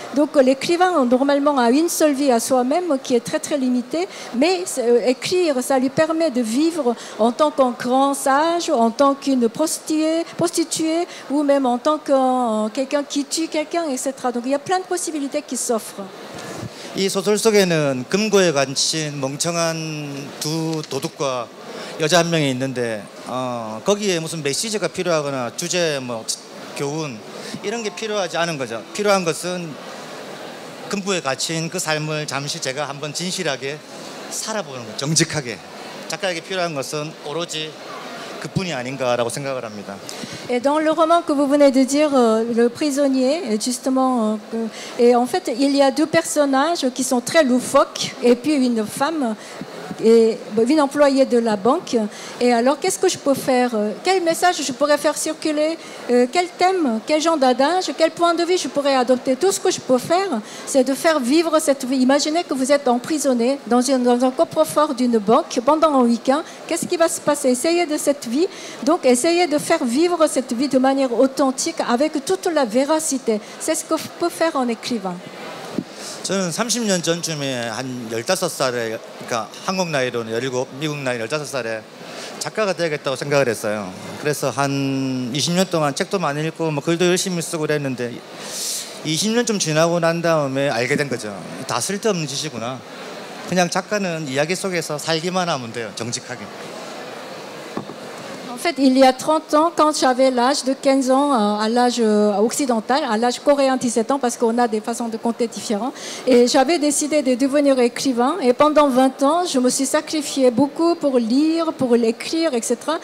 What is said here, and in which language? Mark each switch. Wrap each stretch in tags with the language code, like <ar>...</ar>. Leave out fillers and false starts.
<fr>Donc l'écrivain normalement a une seule vie à soi-même qui est très très limitée, mais écrire ça lui permet de vivre en tant qu'un grand sage, en tant qu'une prostituée ou même en tant que quelqu'un qui tue quelqu'un, etc. Donc il y a plein de possibilités qui s'offrent.</fr> <ko>이 소설 속에는 금고에 갇힌 멍청한 두 도둑과 여자 한 명이 있는데 거기에 무슨 메시지가 필요하거나 주제, 뭐 교훈 이런 게 필요하지 않은 거죠. 필요한 것은 금고에 갇힌 그 삶을 잠시 제가 한번 진실하게 살아보는 거, 정직하게. 작가에게 필요한 것은 오로지 그뿐이 아닌가라고 생각을 합니다.</ko> <fr>Et dans le roman que vous venez de dire, le prisonnier, justement, et en fait, il y a deux personnages qui sont très loufoques, et puis une femme, et une employée de la banque. Et alors, qu'est-ce que je peux faire? Quel message je pourrais faire circuler? Quel thème? Quel genre d'adage? Quel point de vue je pourrais adopter? Tout ce que je peux faire, c'est de faire vivre cette vie. Imaginez que vous êtes emprisonné dans un coffre-fort d'une banque pendant un week-end. Qu'est-ce qui va se passer? Essayez de cette vie. Donc, essayez de faire vivre cette vie de manière authentique avec toute la véracité. C'est ce que peut faire un écrivain.</fr> <ko>저는 30년 전쯤에 한 15살에, 그러니까 한국 나이로는 17, 미국 나이 15살에 작가가 되야겠다고 생각을 했어요. 그래서 한 20년 동안 책도 많이 읽고 뭐 글도 열심히 쓰고 그랬는데 20년쯤 지나고 난 다음에 알게 된 거죠. 다 쓸데없는 짓이구나. 그냥 작가는 이야기 속에서 살기만 하면 돼요. 정직하게.</ko> <fr>En fait, il y a 30 ans, quand j'avais l'âge de 15 ans, à l'âge occidental, à l'âge coréen 17 ans, parce qu'on a des façons de compter différentes, et j'avais décidé de devenir écrivain. Et pendant 20 ans, je me suis sacrifiée beaucoup pour lire, pour l'écrire, etc.</fr>